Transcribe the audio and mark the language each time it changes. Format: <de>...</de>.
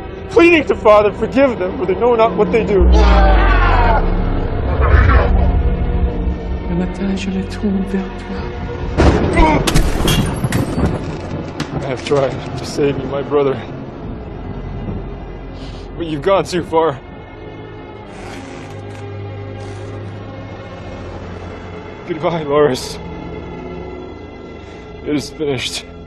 <en>Pleading to Father, forgive them, for they know not what they do.</en> <fr>Le matin, je le tourne vers toi.</fr> <en>I have tried to save you, my brother. But you've gone too far. Goodbye, Loris. It is finished.</en>